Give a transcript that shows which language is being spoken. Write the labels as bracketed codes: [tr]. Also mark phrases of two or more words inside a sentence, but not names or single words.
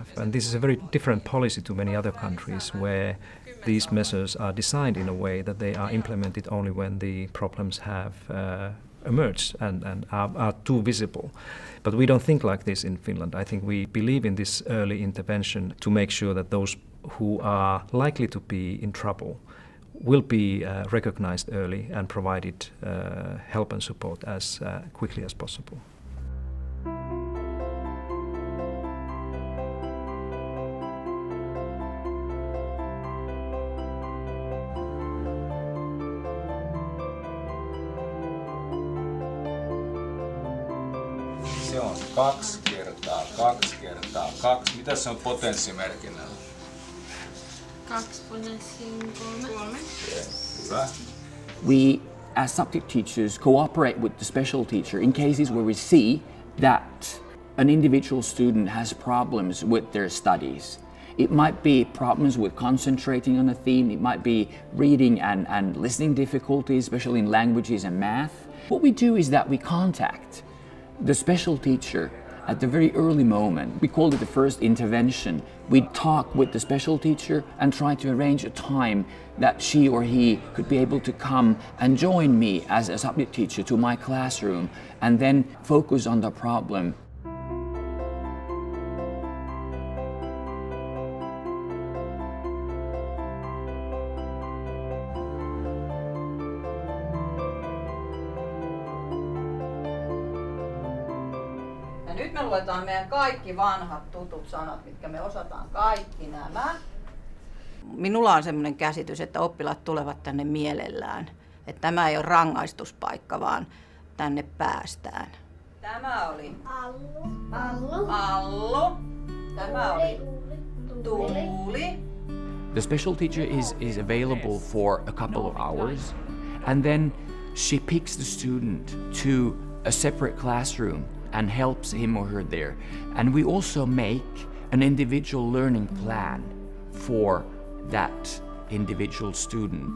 [en] And this is a very different policy to many other countries where these measures are designed in a way that they are implemented only when the problems have emerged and are too visible. But we don't think like this in Finland. I think we believe in this early intervention to make sure that those who are likely to be in trouble will be recognized early and provided help and support as quickly as possible. [fi] Se on 2 kertaa 2 kertaa 2. Mitä se on potenssimerkinnällä? 2 potenssiin 3. Hyvä. [en] We, as subject teachers, cooperate with the special teacher in cases where we see that an individual student has problems with their studies. It might be problems with concentrating on a theme, it might be reading and listening difficulties, especially in languages and math. What we do is that we contact the special teacher at the very early moment. We call it the first intervention. We talk with the special teacher and try to arrange a time that she or he could be able to come and join me as a subject teacher to my classroom and then focus on the problem. [fi] Nyt me luetaan meidän kaikki vanhat tutut sanat, mitkä me osataan kaikki nämä. Minulla on semmoinen käsitys, että oppilaat tulevat tänne mielellään. Että tämä ei ole rangaistuspaikka, vaan tänne päästään. Tämä oli Allu. Tämä oli Tuuli. [en] The special teacher is available for a couple of hours and then she picks the student to a separate classroom and helps him or her there. And we also make an individual learning plan for that individual student.